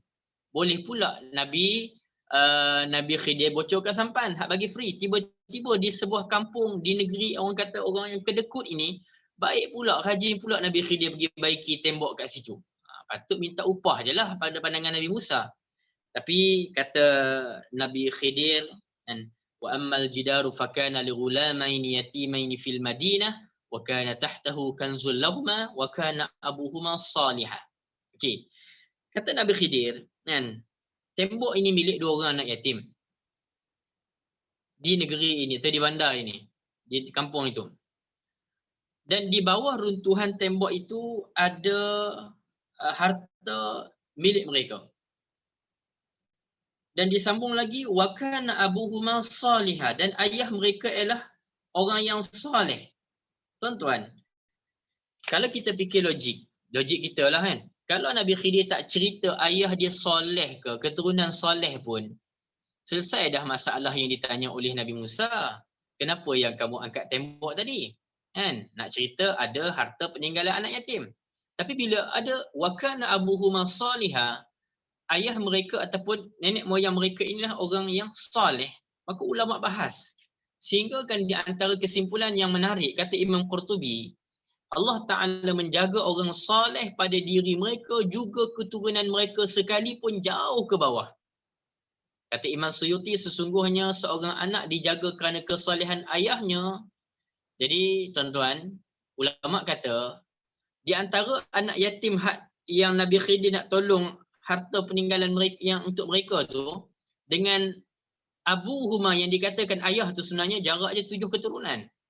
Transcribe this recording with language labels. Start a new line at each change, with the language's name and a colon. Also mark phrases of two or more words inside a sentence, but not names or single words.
Malay: Boleh pula Nabi Khidir bocorkan sampan, hak bagi free. Tiba-tiba di sebuah kampung, di negeri orang kata orang yang kedekut ini, baik pula, rajin pula Nabi Khidir pergi baiki tembok kat situ. Patut minta upah je lah pada pandangan Nabi Musa. Tapi kata Nabi Khidir, kan,
Arabic: وأما الجدار فكان لغلامين يتيمين في المدينة وكان تحته كنز لهما وكان أبوهما صالحا. Okey.
Malay: Kata Nabi Khidir, kan, tembok ini milik dua orang anak yatim di negeri ini atau di bandar ini, di kampung itu. Dan di bawah runtuhan tembok itu ada harta milik mereka. Dan disambung lagi,
Arabic: وكان أبوهما صالحا,
Malay: dan ayah mereka ialah orang yang soleh. Tuan-tuan, kalau kita fikir logik kita lah kan. Kalau Nabi Khidir tak cerita ayah dia soleh ke, keturunan soleh pun, selesai dah masalah yang ditanya oleh Nabi Musa. Kenapa yang kamu angkat tembok tadi? Kan? Nak cerita ada harta peninggalan anak yatim. Tapi bila ada
Arabic: وكان أبوهما صالحا,
Malay: ayah mereka ataupun nenek moyang mereka inilah orang yang soleh, maka ulama bahas. Sehingga kan di antara kesimpulan yang menarik, kata Imam Qurtubi, Allah Ta'ala menjaga orang soleh pada diri mereka, juga keturunan mereka sekalipun jauh ke bawah. Kata Imam Suyuti, sesungguhnya seorang anak dijaga kerana kesolehan ayahnya. Jadi tuan-tuan, ulama kata, di antara anak yatim yang Nabi Khidir nak tolong harta peninggalan mereka yang untuk mereka tu, dengan Abu Huma yang dikatakan ayah tu sebenarnya jarak je 7 keturunan.